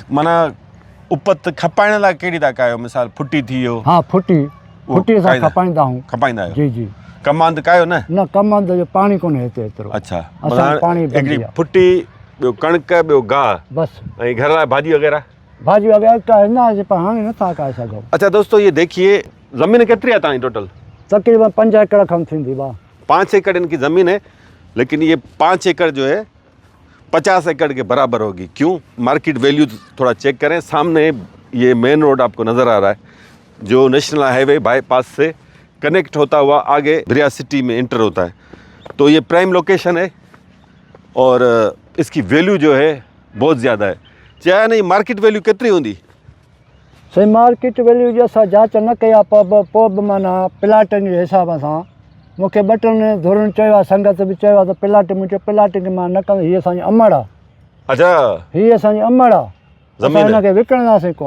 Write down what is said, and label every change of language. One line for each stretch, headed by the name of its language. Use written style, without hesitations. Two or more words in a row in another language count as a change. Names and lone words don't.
Sindhi: माना उपत खपाइण लाइ कहिड़ी था कयो मिसाल फुटी थी वियो हा फुटी असां खाईंदा? खपाईंदा आहियूं खपाईंदा आहियो जी जी कमांद कयो न कमंद जो पाणी कोन्हे हिते एतिरो अच्छा असां पाणी हिकिड़ी फुटी ॿियो कणिक ॿियो गाह बसि ऐं घर लाइ भाॼी वग़ैरह भाॼी वग़ैरह काईंदासीं पर हाणे नथा करे सघूं
Urdu: اچھا دوستوں یہ دیکھیے زمین کتنی ہے तव्हांजी टोटल
Sindhi: तक़रीबन 5 एकड़ खनि थींदी वाह
Urdu: 5 ایکڑ ان کی زمین ہے لیکن یہ 5 ایکڑ جو ہے 50 ایکڑ کے برابر ہوگی کیوں
English: market value
Urdu: تھوڑا چیک کریں سامنے یہ
English: main road
Urdu: آپ کو نظر آ رہا ہے جو
English: national highway bypass
Urdu: سے کنیکٹ ہوتا ہوا آگے دریا سٹی میں انٹر ہوتا ہے تو یہ
English: prime location
Urdu: ہے اور اس کی ویلیو جو ہے بہت زیادہ ہے چاہے نہیں
English: market value
Sindhi: केतिरी हूंदी सही
English: market value
Sindhi: जी असां जांच न कई आहे पोइ बि माना प्लाटनि जे हिसाब सां मूंखे 2 टे धुरनि चयो आहे संगत बि चयो आहे त प्लाट मुंहिंजो प्लाट खे मां न कंदो हीअ असांजी अमड़ आहे अच्छा हीअ असांजी अमड़ आहे असां ज़मीन हिनखे विकिणंदासीं कोन